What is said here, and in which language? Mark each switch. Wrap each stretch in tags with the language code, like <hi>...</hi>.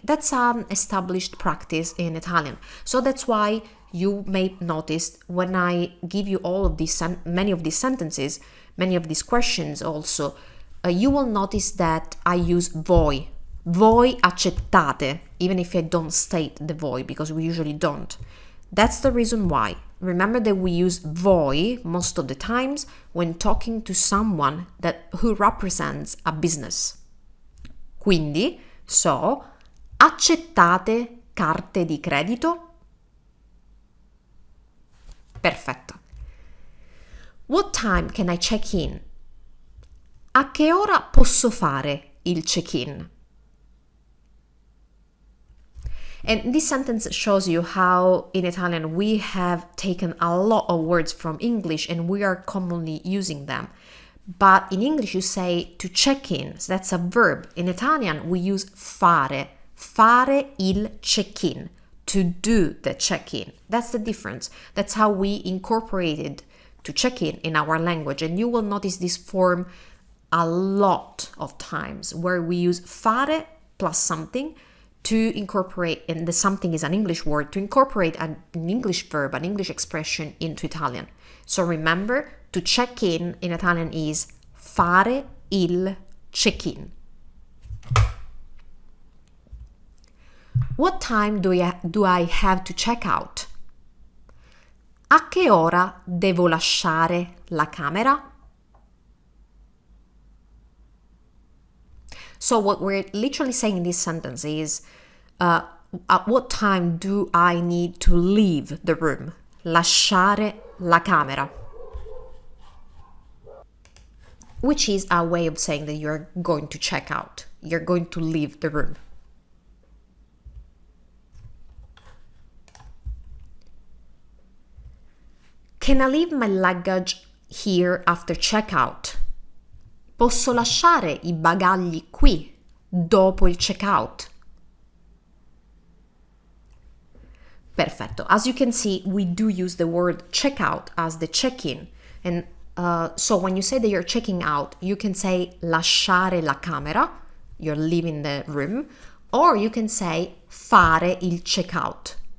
<en>That's an established practice in Italian. So that's why you may notice when I give you all of these, many of these sentences, many of these questions also, you will notice that I use</en> <it>voi. Voi accettate,</it> <en>even if I don't state the</en> <it>voi,</it> <en>because we usually don't. That's the reason why. Remember that we use</en> <it>voi</it> <en>most of the times when talking to someone who represents a business.</en> <it>Quindi,</it> <en>so,</en> <it>accettate carte di credito? Perfetto.</it> <en>What time can I check in?</en> <it>A che ora posso fare il check-in?</it> <en>And this sentence shows you how in Italian we have taken a lot of words from English and we are commonly using them. But in English you say to check in, so that's a verb. In Italian we use</en> <it>fare il check-in,</it> <en>to do the check-in. That's the difference. That's how we incorporated to check in our language. And you will notice this form a lot of times where we use fare plus something to incorporate, and the something is an English word, to incorporate an English verb, an English expression into Italian. So remember, to check in Italian is</en> <it>fare il check-in.</it> <en>What time do I have to check out?</en> <it>A che ora devo lasciare la camera?</it> <en>So what we're literally saying in this sentence is, at what time do I need to leave the room?</en> <it>Lasciare la camera.</it> <en>Which is a way of saying that you're going to check out. You're going to leave the room. Can I leave my luggage here after checkout?</en> <it>Posso lasciare i bagagli qui dopo il checkout? Perfetto.</it> <en>As you can see, we do use the word checkout as the check-in. And so when you say that you're checking out, you can say</en> <it>lasciare la camera,</it> <en>you're leaving the room, or you can say</en> <it>fare il checkout.</it>